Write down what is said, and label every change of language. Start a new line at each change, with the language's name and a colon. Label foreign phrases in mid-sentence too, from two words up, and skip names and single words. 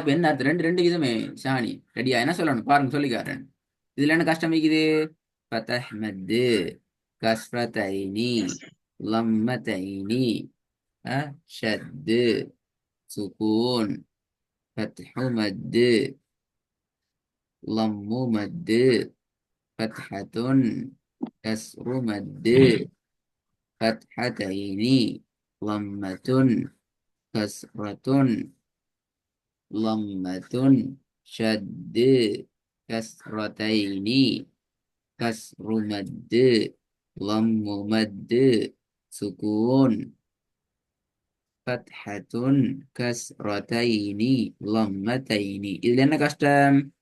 Tamil: இப்ப என்ன அர்த்தம்? ரெண்டு ரெண்டு விதமே. ஷானி, ரெடியா என்ன சொல்லணும் பாருங்க, சொல்லிக்காரன். இதுல என்ன கஷ்டம் இருக்குது?
Arabic: فتح مد كسرتين, ضمتين شد سكون فتح مد ضم مد فتحة كسر مد فتحتين ضمة كسرة ضمة شد كسرتين كسر مد ضم مد سكون فتحة كسرتين ضمتين
Tamil: இதுல என்ன கஷ்டம்